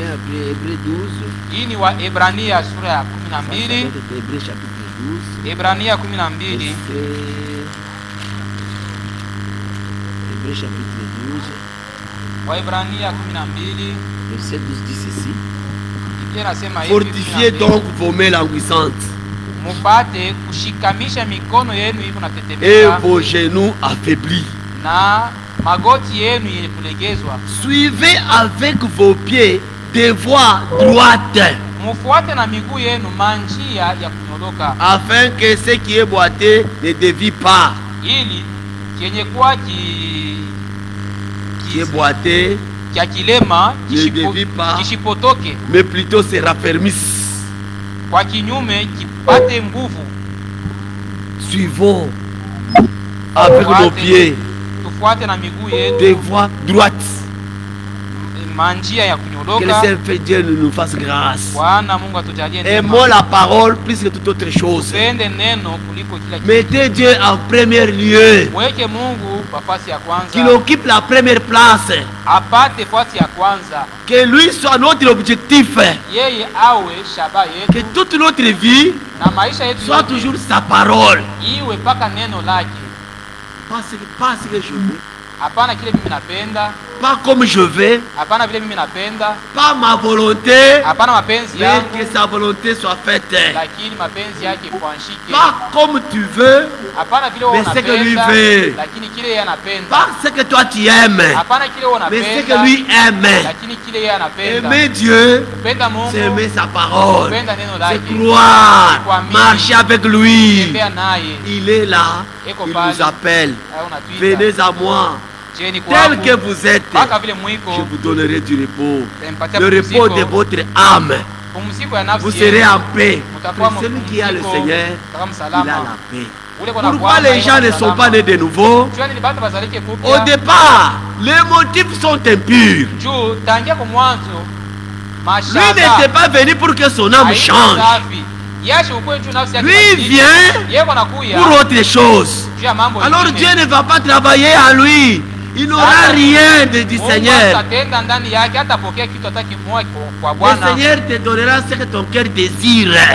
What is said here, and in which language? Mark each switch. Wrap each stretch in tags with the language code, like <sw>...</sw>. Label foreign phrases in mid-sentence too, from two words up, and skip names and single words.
<fr>Hébreu 12. Hébreu chapitre 12. Hébreu chapitre 12.</fr> <sw>Waebrania 12</sw> <fr>verset 12 dit ceci.</fr> <sw>Biblia inasema hivi,</sw> <fr>Fortifiez donc vos mains languissantes</fr> <sw>mupate kushikamisha mikono yenu iko na</sw> <fr>et</fr> <sw>tetemeka</sw> <fr>vos genoux affaiblis.</fr> <sw>na magoti yenu yenye kulegezwa.</sw> <fr>Suivez avec vos pieds des voies droites,</fr> <sw>Mufuate na miguu yenu manjia ya kunyoloka,</sw> <fr>afin que ce qui est boité ne dévie pas.</fr> <sw>ili kenye kuwa</sw> <fr>Qui est boité,</fr> <sw>kya kilema</sw> <fr>ne dévie pas,</fr> <sw>kishipotoke,</sw> <fr>mais plutôt se raffermisse.</fr> <sw>kwa kinyume kipate nguvu.</sw> <fr>Suivons avec nos pieds</fr> <sw>Tufuate na miguu</sw> <fr>des</fr> <sw>yetu</sw> <fr>voies droites.</fr> <sw>manjia ya</sw> <fr>Que le</fr> <sw>kunyoloka.</sw> <fr>Seigneur Dieu nous fasse grâce.</fr> <sw>Bwana Mungu atujalie</sw> <fr>Aimons la parole plus que toute autre chose.</fr> <sw>Tupende neno kuliko kila kitu.</sw> <fr>Mettez Dieu en premier lieu.</fr> <sw>Mweke Mungu nafasi ya</sw> <fr>Qu'il</fr> <sw>kwanza,</sw> <fr>occupe la première place.</fr> <sw>apate nafasi ya kwanza,</sw> <fr>Que lui soit notre objectif.</fr> <sw>yeye awe shaba</sw> <fr>Que</fr> <sw>yetu</sw> <fr>toute notre vie</fr> <sw>na maisha yetu</sw> <fr>soit</fr> <sw>yote</sw> <fr>toujours sa parole.</fr> <sw>iwe paka neno lake,</sw> <fr>Pas ce que je veux.</fr> <sw>hapana kile mimi napenda,</sw> <fr>Pas comme je veux.</fr> <sw>hapana vile mimi napenda,</sw> <fr>Pas ma volonté.</fr> <sw>hapana mapenzi</sw> <fr>Mais</fr> <sw>yangu,</sw> <fr>que sa volonté soit faite.</fr> <sw>lakini mapenzi yake kuanshike.</sw> <fr>Pas comme tu veux.</fr> <sw>Hapana vile wewe</sw> <fr>Mais c'est que lui</fr> <sw>unapenda,</sw> <fr>veut.</fr> <sw>lakini kile yeye anapenda.</sw> <fr>Pas ce que toi tu aimes.</fr> <sw>Hapana kile wewe</sw> <fr>Mais ce que</fr> <sw>unapenda,</sw> <fr>lui aime.</fr> <sw>lakini kile yeye anapenda.</sw> <fr>Aimer Dieu,</fr> <sw>Kupenda Mungu,</sw> <fr>c'est aimer sa parole.</fr> <sw>kupenda neno</sw> <fr>C'est</fr> <sw>lake,</sw> <fr>croire.</fr> <sw>kuamini,</sw> <fr>Marcher avec lui.</fr> <sw>kutembea naye.</sw> <fr>Il est là.</fr> <sw>Eko</sw> <fr>Il</fr> <sw>pale,</sw> <fr>nous appelle.</fr> <sw>au unatuita,</sw> <fr>Venez à moi.</fr> <sw>jeni</sw> <fr>Tel que</fr> <sw>kwangu,</sw> <fr>vous êtes.</fr> <sw>mpaka vile</sw> <fr>Je</fr> <sw>mwiko,</sw> <fr>vous donnerai du repos.</fr> <sw>nitampatia</sw> <fr>Le repos de</fr> <sw>pumziko,</sw> <fr>votre âme.</fr> <sw>pumziko ya nafsi</sw> <fr>Vous</fr> <sw>yenu.</sw> <fr>serez en paix.</fr> <sw>Mutakuwa</sw> <fr>Mais celui qui a le</fr> <sw>mpumziko,</sw> <fr>Seigneur,</fr> <sw>mtakuwa</sw> <fr>il a</fr> <sw>msalama.</sw> <fr>la paix.</fr> <sw>Ule kuna</sw> <fr>Pourquoi</fr> <sw>Bwana,</sw> <fr>les gens ne sont pas nés de nouveau?</fr> <sw>Jua nini batu bazalike</sw> <fr>Au</fr> <sw>kupya?</sw> <fr>départ, les motifs sont impurs.</fr> <sw>Juu tangia kwa mwanzo</sw> <fr>Lui n'était pas venu pour que son âme change. Lui vient pour autre chose. Alors Dieu ne va pas travailler en lui. Il n'aura rien du Seigneur. Le Seigneur te donnera ce que ton cœur désire.</fr>